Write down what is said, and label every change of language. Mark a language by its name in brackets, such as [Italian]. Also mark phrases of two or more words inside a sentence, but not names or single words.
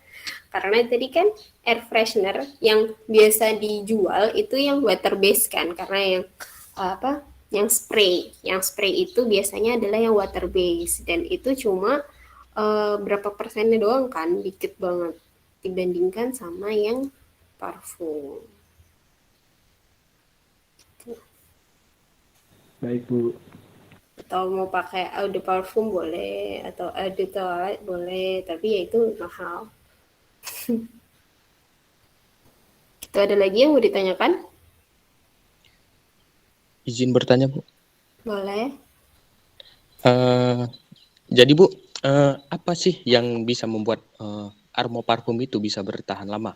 [Indonesian] Karena tadi kan [English] air freshener [Indonesian] yang biasa dijual itu yang [English] water based [Indonesian] kan, karena yang yang spray itu biasanya adalah yang [English] water based, [Indonesian] dan itu cuma berapa persennya doang kan, dikit banget dibandingkan sama yang parfum. Baik Bu. Atau mau pakai [French] eau de parfum [Indonesian] boleh, atau [French] eau de toilette [Indonesian] boleh, tapi ya itu mahal. Itu ada lagi yang mau ditanyakan? Izin bertanya Bu. Boleh. Jadi Bu, apa sih yang bisa membuat aroma parfum itu bisa bertahan lama?